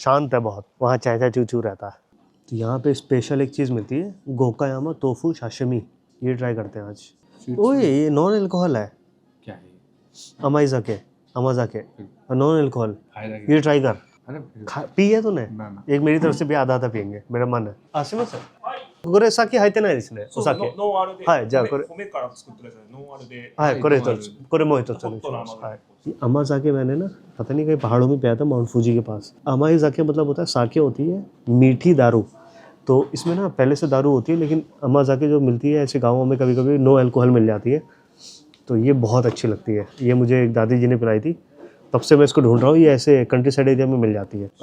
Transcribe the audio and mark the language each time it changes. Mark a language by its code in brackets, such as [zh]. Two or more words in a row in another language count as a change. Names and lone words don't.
[hi] शांत है बहुत, वहाँ चाय चाय चू चू रहता है। तो यहाँ पे स्पेशल एक चीज़ मिलती है, गोकायामा तोफू साशिमी। ये ट्राई करते हैं आज। ओए, ये [en] non alcohol [hi] है। क्या है? अमाज़ाके [en] non alcohol. [hi] ये ट्राई कर। पी है तूने? एक मेरी तरफ से भी आधा आधा पियेंगे, मेरा मन है। आसिमा सर, [ja] これ先入ってないですね。お酒。ノンアルで、はい、じゃあこれ米から作ってください。ノンアルで。はい、これ一つ。これもう一つお願いしホットなます。甘酒 [hi] はい。अमा जाके मैंने ना पता नहीं कहीं पहाड़ों में पिया था माउंट फूजी के पास। अमा जाके मतलब होता है साके होती है मीठी दारू। तो इसमें ना पहले से दारू होती है लेकिन अमा जाके जो मिलती है ऐसे गाँवों में कभी कभी [en] no alcohol [hi] मिल जाती है। तो ये बहुत अच्छी लगती है। ये मुझे एक दादी जी ने पिलाई थी, तब से मैं इसको ढूंढ रहा हूँ। ये ऐसे [en] country side area [hi] में मिल जाती है।